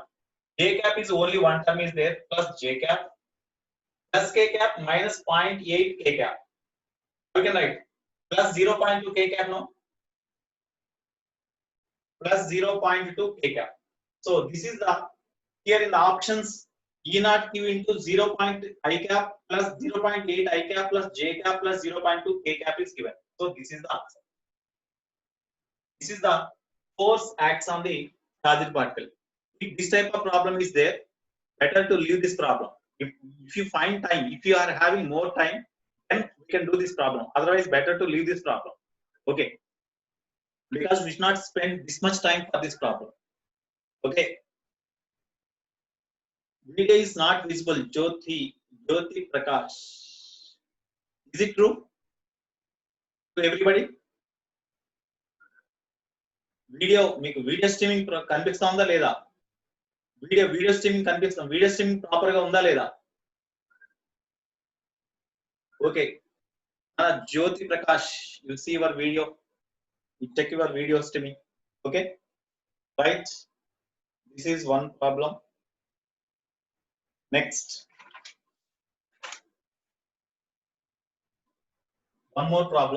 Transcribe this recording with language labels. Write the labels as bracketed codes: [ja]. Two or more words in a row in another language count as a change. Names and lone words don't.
[en] J cap is only one term is there, plus J cap plus K cap minus 0.8 K cap. We can write plus 0.2 K cap no, plus 0.2 K cap. So this is the here in the options E naught Q into 0.I cap plus 0.8 I cap plus J cap plus 0.2 K cap is given. So this is the answer. This is the force acts on the charged particle. If this type of problem is there, better to leave this problem. If you find time, if you are having more time, then we can do this problem. Otherwise, better to leave this problem. Okay, because we should not spend this much time for this problem. Okay. Video is not visible. Jyoti Prakash. Is it true to everybody? [te] వీడియో మీకు [en] video streaming [te] కనిపిస్తుందా లేదా? [en] video streaming [te] కనిపిస్తుంది. [en] video streaming proper [te] గా ఉందా లేదా? [en] ఓకే. Jyoti Prakash, you see your video. You check your video streaming. Okay. Right. This is one problem. Next. One more problem.